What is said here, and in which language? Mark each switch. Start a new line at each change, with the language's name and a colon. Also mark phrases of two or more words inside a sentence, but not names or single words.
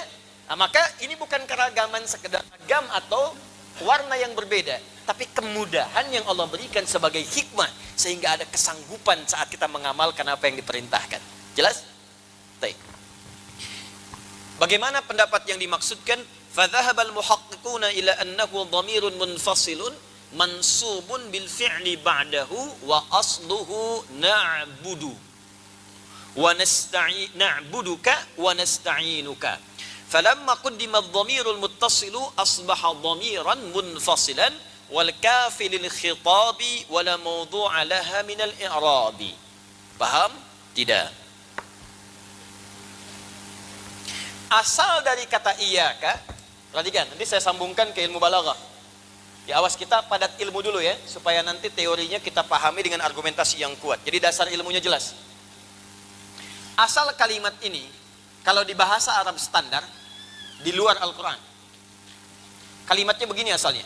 Indonesian: Nah, maka ini bukan keragaman sekedar agam atau warna yang berbeda, tapi kemudahan yang Allah berikan sebagai hikmah sehingga ada kesanggupan saat kita mengamalkan apa yang diperintahkan. Jelas? Baik. Bagaimana pendapat yang dimaksudkan?
Arabic: فذهب المحققون إلى أنه ضمير منفصل منصوب بالفعل بعده وأصله نعبد ونعبدك ونستعينك. فلما قدم الضمير المتصل أصبح ضميرا منفصلا والكاف للخطاب ولا موضوع لها من الإعراب.
Indonesian: Paham? Tidak. Asal dari kata iyyaka, perhatikan, nanti saya sambungkan ke ilmu balaghah. Ya, awas kita padat ilmu dulu ya, supaya nanti teorinya kita pahami dengan argumentasi yang kuat. Jadi dasar ilmunya jelas. Asal kalimat ini, kalau di bahasa Arab standar, di luar Al-Quran, kalimatnya begini asalnya.